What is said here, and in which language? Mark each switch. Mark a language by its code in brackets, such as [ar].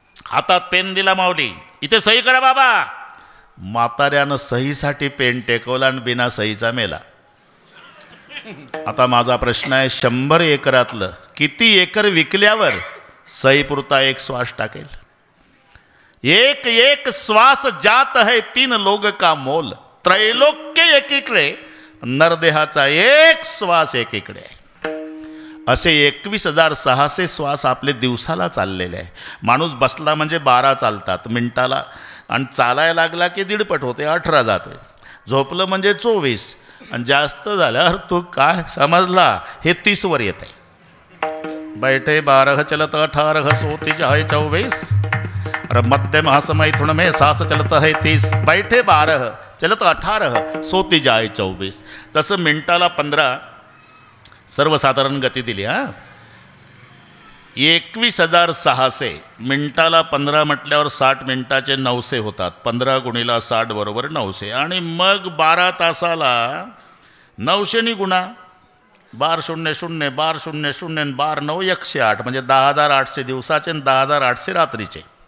[mr] हातात पेन दिला, माऊली इथे सही करा बाबा. म्हाताऱ्यानं सहीसाठी पेन टेकवला आणि बिना सहीचा मेला. आता माझा प्रश्न आहे, 100 एकरातलं किती एकर विकल्यावर सहीपुरता एक श्वास टाकेल? [hi] एक एक श्वास जात है 3 लोग का मोल. [mr] त्रैलोक्य एकीकडे, नरदेहाचा एक श्वास एकीकडे आहे. असे 21,600 श्वास आपले दिवसाला चाललेले आहे. माणूस बसला म्हणजे 12 चालतात मिनिटाला, आणि चालायला लागला की 1.5 होते, 18 जातोय. झोपलं म्हणजे 24, आणि जास्त झाल्यावर तू काय समजला, हे 30 वर येत आहे. [hi] बैठे 12 चलत 18 सोती जाए 24, और मध्य महासमैथुन में सांस चलत है 30. बैठे 12 चलत 18 सोती जाए 24. [mr] तसं मिनिटाला 15 सर्वसाधारण गती दिली. हां, 21,600 मिनिटाला 15 म्हटल्यावर 60 मिनिटाचे 900 होतात. 15 गुणिला 60 बरोबर 900. आणि मग 12 तासाला 900 गुणा, 1200 1200 12 9 108, म्हणजे 10,800 दिवसाचे आणि 10,800 रात्रीचे.